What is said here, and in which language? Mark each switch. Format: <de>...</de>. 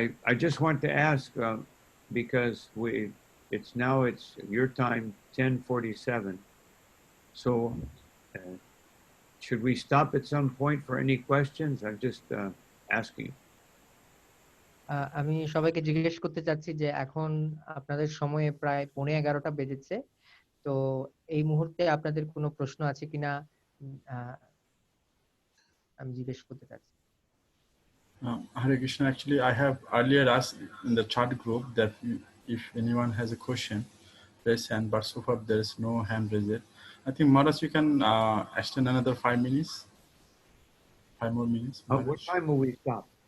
<en>I just want to ask because it's your time 10:47. So should we stop at some point for any questions? I'm just asking.</en> <bn>আমি সবাইকে জিজ্ঞেস করতে চাচ্ছি যে এখন আপনাদের সময়ে প্রায় 11:15 বেজেছে। তো এই মুহূর্তে আপনাদের কোনো প্রশ্ন আছে কিনা আমি জিজ্ঞেস করতে চাচ্ছি।</bn> <en>Hare Krishna, actually, I have earlier asked in the chat group that if anyone has a question, raise hand, but so far there is no hand raised. I think, Maharaj, you can extend another 5 minutes. 5 more minutes. What time will we stop?</en>